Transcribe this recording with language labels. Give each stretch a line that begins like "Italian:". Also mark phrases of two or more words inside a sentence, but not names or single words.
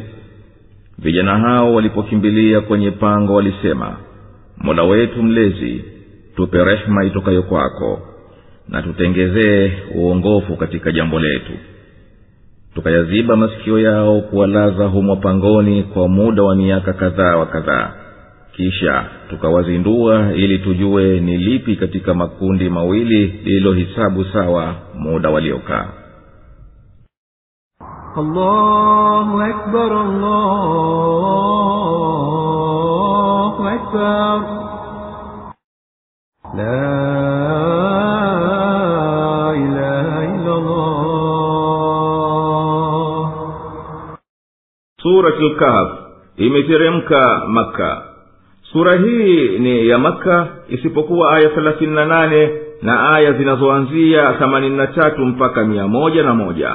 Swahili: Vijana hao walipokimbilia kwenye pango walisema, Mola wetu mlezi, tupe rehema itokayo kwako na tutengezee uongofu katika jambo letu. Tukayaziba masikio yao kuwalaza humo pangoni kwa muda wa miaka kadhaa wa kadhaa, kisha tukawazindua ili tujue ni lipi katika makundi mawili lililohisabu sawa muda waliokaa.
Arabic: الله أكبر، الله أكبر، لا إله إلا الله.
Swahili: Suratul Kahf imeteremka Makka. Sura hii ni ya Makka isipokuwa aya 38 na aya zinazoanzia 83 mpaka 101.